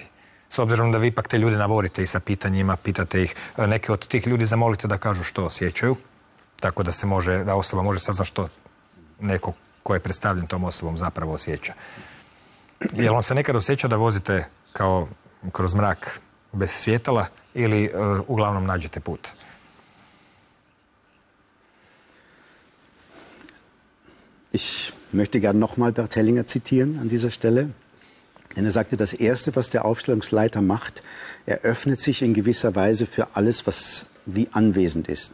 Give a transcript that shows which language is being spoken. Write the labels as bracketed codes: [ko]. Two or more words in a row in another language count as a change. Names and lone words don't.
[hr] S obzirom da vi ipak te ljude navodite i sa pitanjima, pitate ih, neke od tih ljudi zamolite da kažu što osjećaju, tako da da osoba može saznati što neko ko je predstavljen tom osobom zapravo osjeća. Jel vam se nekad osjeća da vozite kao kroz mrak bez svjetala ili uglavnom nađete put? [de] Ich möchte gerne nochmal Bert Hellinger zitieren an dieser Stelle. Denn er sagte, das Erste, was der Aufstellungsleiter macht, er öffnet sich in gewisser Weise für alles, was wie anwesend ist.